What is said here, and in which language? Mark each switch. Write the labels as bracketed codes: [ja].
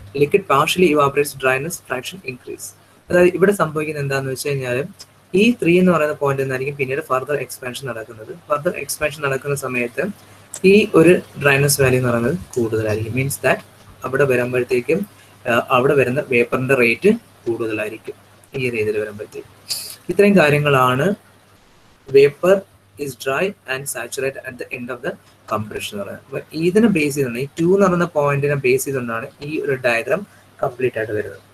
[en] Liquid partially evaporates, dryness fraction increase. [ml] അതായത് ഇവിടെ സംഭവിക്കുന്നത് എന്താണെന്ന് വെച്ച് കഴിഞ്ഞാൽ ഈ 3 എന്ന് പറയുന്ന പോയിന്റ് നിന്നായിരിക്കും പിന്നീട് ഫർദർ എക്സ്പാൻഷൻ നടക്കുന്നത്. ഫർദർ എക്സ്പാൻഷൻ നടക്കുന്ന സമയത്ത് ഈ ഒരു ഡ്രൈനസ് വാല്യൂ എന്ന് പറയുന്നത് കൂടുതലായിരിക്കും. മീൻസ് ദാറ്റ് അവിടെ വരുമ്പോഴത്തേക്കും അവിടെ വരുന്ന വേപ്പറിന്റെ റേറ്റ് കൂടുതലായിരിക്കും ഈ രീതിയിൽ വരുമ്പോഴത്തേക്കും. ഇത്രയും കാര്യങ്ങളാണ് [en] vapour is dry and saturated at the end of the compression [ml] എന്ന് പറയുന്നത്. അപ്പോൾ ഇതിനെ ബേസ് ചെയ്തുകൊണ്ട് ഈ 2 എന്ന് പറയുന്ന പോയിന്റിനെ ബേസ് ചെയ്തുകൊണ്ടാണ് ഈ ഒരു ഡയഗ്രാം കംപ്ലീറ്റ് ആയിട്ട് വരുന്നത്.